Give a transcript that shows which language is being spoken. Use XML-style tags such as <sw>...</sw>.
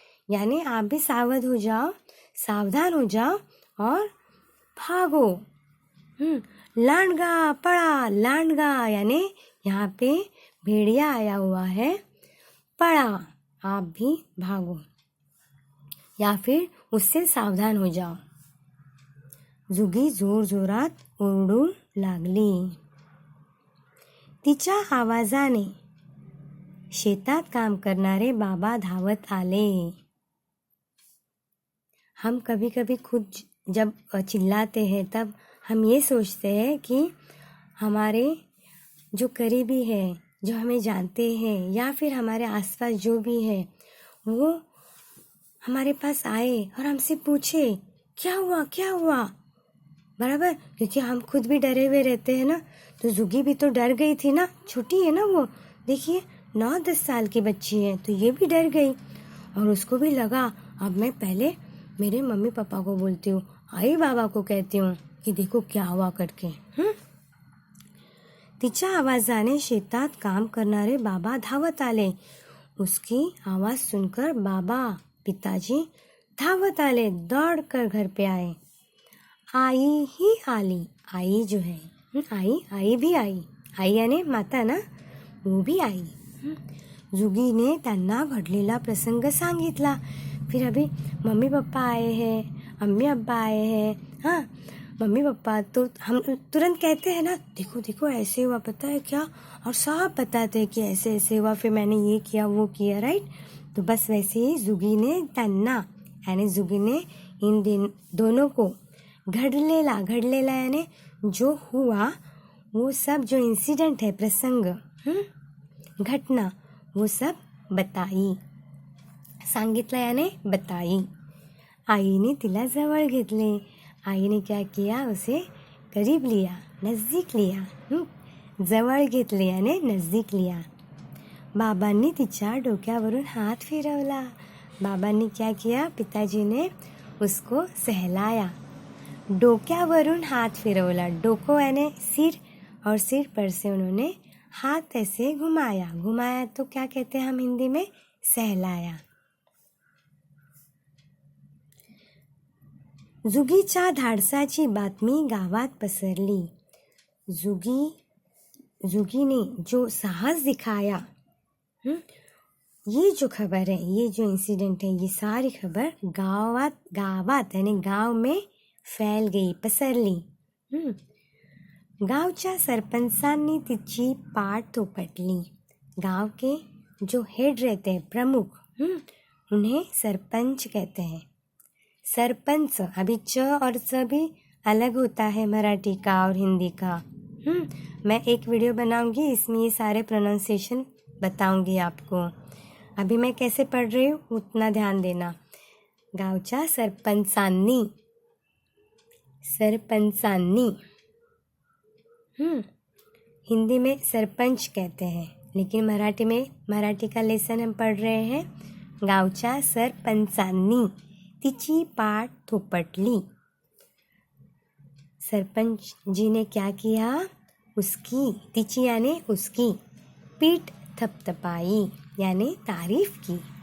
<hi>यानी आप भी सावधान हो जाओ और भागो. लांडगा यानी यहाँ पे भेड़िया आया हुआ है, पड़ा, आप भी भागो या फिर उससे सावधान हो जाओ.</hi> <mr>जुगी जोरजोरात ओरडू लागली. तिच्या आवाजाने शेतात काम करणारे बाबा धावत आले.</mr> <hi>हम कभी कभी खुद जब चिल्लाते हैं तब हम ये सोचते हैं कि हमारे जो करीबी है, जो हमें जानते हैं या फिर हमारे आसपास जो भी है, वो हमारे पास आए और हमसे पूछे क्या हुआ बराबर, क्योंकि हम खुद भी डरे हुए रहते हैं ना. तो जुगी भी तो डर गई थी ना, छोटी है ना वो, देखिए 9-10 साल की बच्ची है, तो ये भी डर गई. और उसको भी लगा अब मैं पहले मेरे मम्मी पापा को बोलती हूँ, आई बाबा को कहती हूँ कि देखो क्या हुआ करके.</hi> <mr>तिच्या आवाजाने शेतात काम करणारे बाबा धावत आले.</mr> <hi>उसकी आवाज सुनकर बाबा पिताजी धावत आले, दौड़ कर घर पे आए.</hi> <mr>आई ही आली,</mr> <hi>आई जो है आई भी आई, आई याने माता ना, वो भी आई.</hi> <mr>जुगीने त्यांना घडलेला प्रसंग सांगितला.</mr> <hi>फिर अभी मम्मी पापा आए हैं, अम्मी अब्बा आए हैं. हाँ, मम्मी पापा तो हम तुरंत कहते हैं ना, देखो देखो ऐसे हुआ, पता है क्या, और सब बताते हैं कि ऐसे ऐसे हुआ, फिर मैंने ये किया वो किया, राइट. तो बस वैसे ही</hi> <mr>जुगीने त्यांना</mr> <hi>यानी जुगीने इन दोनों को घडलेला यानी जो हुआ वो सब, जो इंसिडेंट है, प्रसंग, घटना, वो सब बताई.</hi> <mr>सांगितलं</mr> <hi>याने बताई.</hi> <mr>आईने तिला जवळ घेतले.</mr> <hi>आईने क्या किया, उसे करीब लिया, नज़दीक लिया.</hi> <mr>जवळ घेतले</mr> <hi>याने नज़दीक लिया.</hi> <mr>बाबांनी तिच्या डोक्यावरून हात फिरवला.</mr> <hi>बाबांनी क्या किया, पिताजी ने उसको सहलाया.</hi> <mr>डोक्यावरून हाथ फिरवला.</mr> <hi>डोको यानी सिर, और सिर पर से उन्होंने हाथ ऐसे घुमाया तो क्या कहते हैं हम हिंदी में, सहलाया.</hi> <mr>जुगीच्या धाडसाची बातमी गावात पसरली.</mr> <hi>जुगी ने जो साहस दिखाया, ये जो खबर है, ये जो इंसिडेंट है, ये सारी खबर गावात यानी गांव में फैल गई, पसरली.</hi> <mr>गावच्या सरपंचांनी तिची पाठ थोपटली.</mr> <hi>गांव के जो हेड रहते हैं, प्रमुख, उन्हें सरपंच कहते हैं. सरपंच, अभी च और च भी अलग होता है मराठी का और हिंदी का. मैं एक वीडियो बनाऊंगी, इसमें ये सारे प्रोनाउंसिएशन बताऊंगी आपको. अभी मैं कैसे पढ़ रही हूँ उतना ध्यान देना.</hi> <mr>गावच्या सरपंचांनी,</mr> <hi>हिंदी में सरपंच कहते हैं, लेकिन मराठी का लेसन हम पढ़ रहे हैं.</hi> <mr>गावच्या सरपंचांनी तिची पाठ थोपटली.</mr> <hi>सरपंच जी ने क्या किया, तिची यानी उसकी पीठ थपथपाई यानी तारीफ की.</hi>